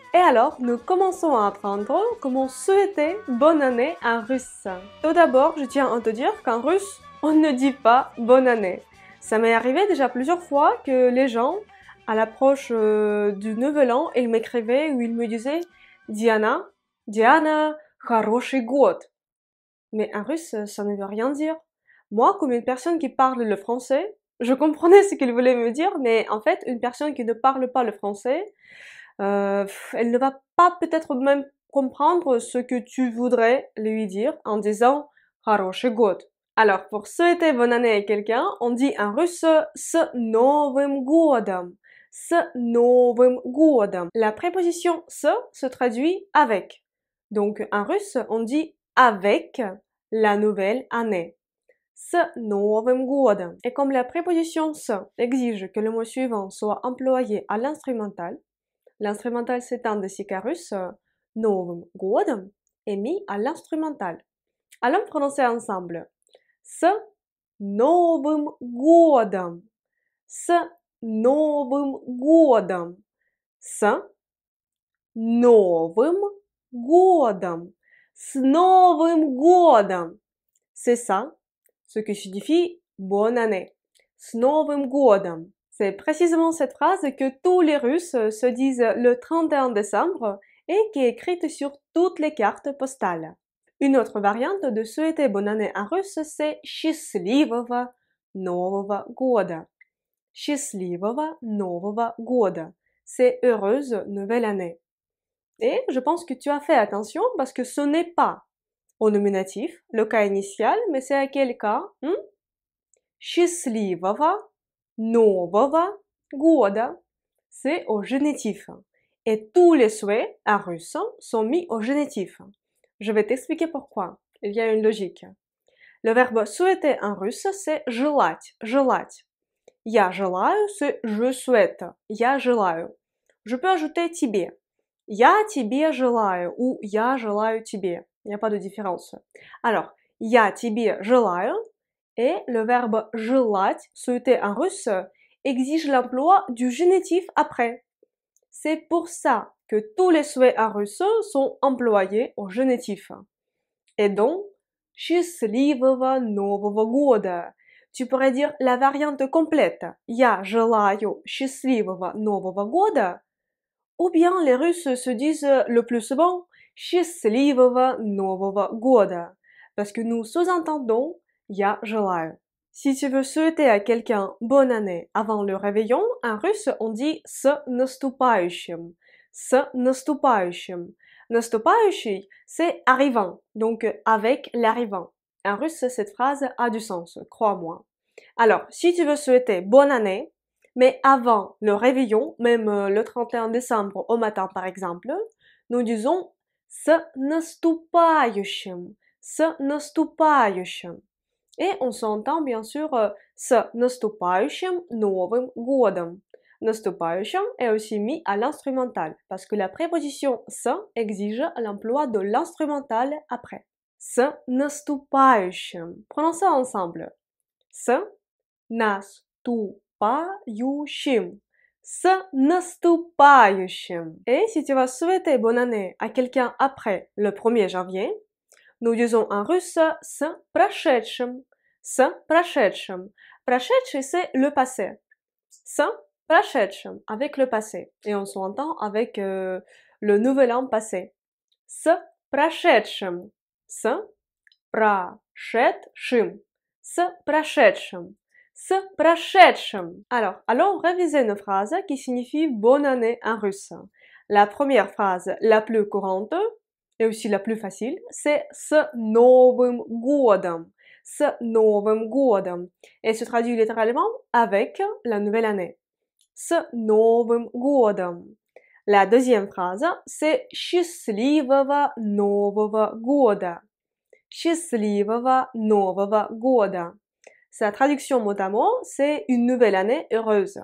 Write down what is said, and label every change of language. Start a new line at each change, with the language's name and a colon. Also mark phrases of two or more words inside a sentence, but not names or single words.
French: Et alors, nous commençons à apprendre comment souhaiter bonne année en russe. Tout d'abord, je tiens à te dire qu'en russe, on ne dit pas bonne année. Ça m'est arrivé déjà plusieurs fois que les gens, à l'approche du Nouvel An, ils m'écrivaient ou ils me disaient « Diana,
Russian: хороший год ».
French: Mais en russe, ça ne veut rien dire. Moi, comme une personne qui parle le français, je comprenais ce qu'il voulait me dire, mais en fait, une personne qui ne parle pas le français, elle ne va pas peut-être même comprendre ce que tu voudrais lui dire en disant «
Russian: хороший год ».
French: Alors, pour souhaiter bonne année à quelqu'un, on dit en russe «
Russian: с Новым годом ». « С Новым годом ».
French: La préposition « se traduit « avec ». Donc, en russe, on dit « avec la nouvelle année ».
Russian: « С Новым годом ».
French: Et comme la préposition « с » exige que le mot suivant soit employé à l'instrumental, l'instrumental c'est un dessica russe, «
Russian: Новым годом
French: » est mis à l'instrumental. Allons prononcer ensemble.
Russian: С Новым годом. С Новым годом. С Новым годом. С Новым годом.
French: C'est ça, ce qui signifie bonne année.
Russian: С Новым годом.
French: C'est précisément cette phrase que tous les Russes se disent le 31 décembre et qui est écrite sur toutes les cartes postales. Une autre variante de souhaiter bonne année en russe, c'est
Russian: счастливого Нового года. Счастливого Нового года.
French: C'est heureuse nouvelle année. Et je pense que tu as fait attention parce que ce n'est pas au nominatif, le cas initial, mais c'est à quel cas?
Russian: Счастливого Нового года.
French: C'est au génitif. Et tous les souhaits en russe sont mis au génitif. Je vais t'expliquer pourquoi. Il y a une logique. Le verbe souhaiter en russe, c'est
Russian: желать, желать. Я желаю,
French: c'est je souhaite.
Russian: Я желаю.
French: Je peux ajouter тебе.
Russian: Я тебе желаю ou я желаю тебе.
French: Il n'y a pas de différence. Alors,
Russian: я тебе желаю
French: et le verbe желать, souhaiter en russe, exige l'emploi du génitif après. C'est pour ça que tous les souhaits en russe sont employés au génitif. Et donc,
Russian: счастливого Нового года.
French: Tu pourrais dire la variante complète.
Russian: Я желаю счастливого Нового года.
French: Ou bien les Russes se disent le plus souvent
Russian: счастливого Нового года.
French: Parce que nous sous-entendons
Russian: я желаю.
French: Si tu veux souhaiter à quelqu'un bonne année avant le réveillon, en russe on dit
Russian: с наступающим. С наступающим. Наступающий,
French: c'est arrivant, donc avec l'arrivant. En russe, cette phrase a du sens, crois-moi. Alors, si tu veux souhaiter bonne année, mais avant le réveillon, même le 31 décembre au matin par exemple, nous disons
Russian: с наступающим. С наступающим.
French: Et on s'entend bien sûr
Russian: с наступающим Новым годом.
French: Наступающим est aussi mis à l'instrumental parce que la préposition с exige l'emploi de l'instrumental après.
Russian: С наступающим.
French: Prenons ça ensemble.
Russian: С наступающим. С наступающим.
French: Et si tu vas souhaiter bonne année à quelqu'un après le 1er janvier, nous disons en russe
Russian: с прошедшим. С прошедшим. Прошедший,
French: c'est le passé.
Russian: С прошедшим,
French: avec le passé. Et on s'entend avec le nouvel an passé.
Russian: С прошедшим. С прошедшим. С прошедшим. С прошедшим.
French: Alors, allons réviser nos phrases qui signifient bonne année en russe. La première phrase, la plus courante, et aussi la plus facile, c'est
Russian: с Новым годом. С Новым годом.
French: Et se traduit littéralement avec la nouvelle année.
Russian: С Новым годом.
French: La deuxième phrase, c'est
Russian: «Счастливого Нового года». «Счастливого Нового года».
French: Sa traduction mot à mot, c'est une nouvelle année heureuse.